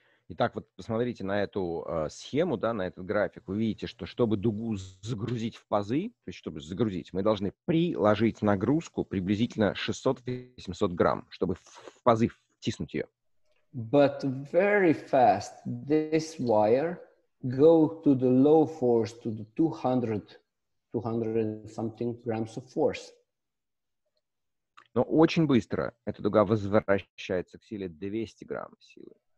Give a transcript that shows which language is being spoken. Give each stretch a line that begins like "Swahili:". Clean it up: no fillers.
Russian: Итак, вот посмотрите на эту схему, да, на этот график. Вы видите, что чтобы дугу загрузить в пазы, то есть чтобы загрузить, мы должны приложить нагрузку приблизительно 600-800 грамм, чтобы в пазы втиснуть ее.
English: But very fast, this wire go to the low force, to the 200 something grams of force.
Russian: Но очень быстро эта дуга возвращается к силе 200 грамм силы.